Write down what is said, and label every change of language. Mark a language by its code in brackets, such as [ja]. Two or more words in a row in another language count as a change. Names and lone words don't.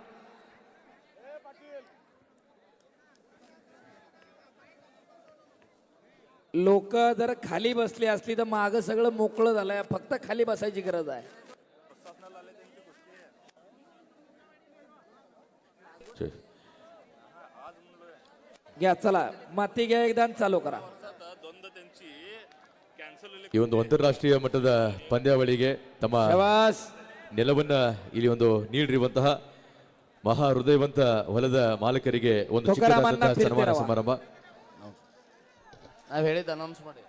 [mr] लोक जर खाली बसली असली तर माग सगळं मोकळं झालंय, फक्त खाली बसायची गरज आहे. घ्या, चला माती घ्या एकदा, चालू करा. [kn] ಈ ಒಂದು ಅಂತಾರಾಷ್ಟ್ರೀಯ ಮಟ್ಟದ ಪಂದ್ಯಾವಳಿಗೆ ತಮ್ಮ ನೆಲವನ್ನ ಇಲ್ಲಿ ಒಂದು ನೀಡಿರುವಂತಹ ಮಹಾ ಹೃದಯವಂತ ಹೊಲದ ಮಾಲಕರಿಗೆ ಒಂದು ಚಿಕ್ಕದಾದಂತಹ ಸನ್ಮಾನ ಸಮಾರಂಭ. ನಾವು ಹೇಳಿದ ಅನೌನ್ಸ್ ಮಾಡಿ.